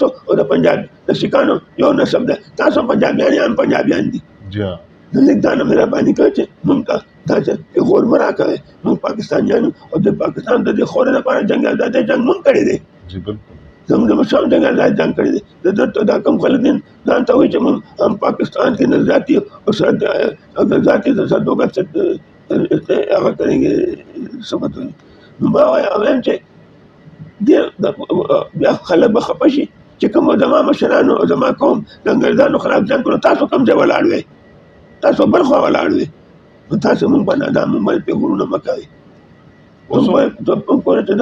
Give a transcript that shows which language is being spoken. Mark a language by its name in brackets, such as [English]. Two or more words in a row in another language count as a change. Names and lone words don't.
[Pashto] او د پنجاب د سکانو یو نسب دی تاسو پنجابیان یې هم پنجابیان دي نو لږ دا نه مهرباني کوئ چې موږ ته دا چې غور مه راکوئ موږ پاکستانیانو او د پاکستان د دې خورې لپاره جنګ آزادۍ جنګ موږ کړی دی زموږ د مشرانو جنګ آزادۍ جنګ کړی دی د دلته دا کوم خلک دي ځان ته وایي چې موږ هم پاکستان کې نظارتي او نظارتي تصدقات هغه [Urdu] کریں گے [Pashto] سمت وایي نو ما وایم چې بیا خلک به خفه شي چې کوم زما مشرانو او زما قوم د انګریزانو خلاف جنګ کړو تاسو کوم ځای ولاړ وئ تاسو بل خوا ولاړ وئ نو تاسو موږ باندې دا موږ باندې غرونه مه کوئ موږ باید